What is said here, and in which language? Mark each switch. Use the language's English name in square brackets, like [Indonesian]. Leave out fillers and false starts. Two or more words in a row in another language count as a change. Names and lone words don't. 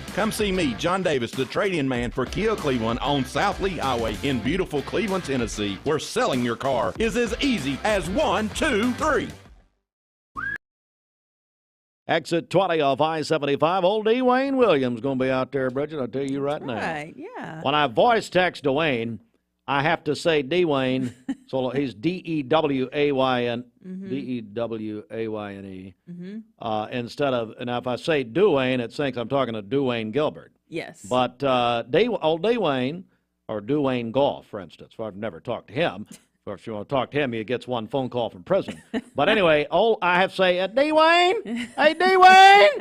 [English] Come see me, John Davis, the trade-in man for Kia Cleveland on South Lee Highway in beautiful Cleveland, Tennessee, where selling your car is as easy as 1, 2, 3. Exit 20 off I-75. Old Dwayne Williams going to be out there, Bridget. I'll tell you right now. Right, yeah. When I voice text Dwayne, I have to say Dwayne. So he's D-E-W-A-Y-N, D-E-W-A-Y-N-E. Instead of, and if I say Dwayne, it thinks I'm talking to Dwayne Gilbert. Yes. But old Dwayne, or Dwayne Goff, for instance, I've never talked to him. If you want to talk to him, he gets one phone call from prison. But anyway, I have to say, Dwayne, hey, Dwayne.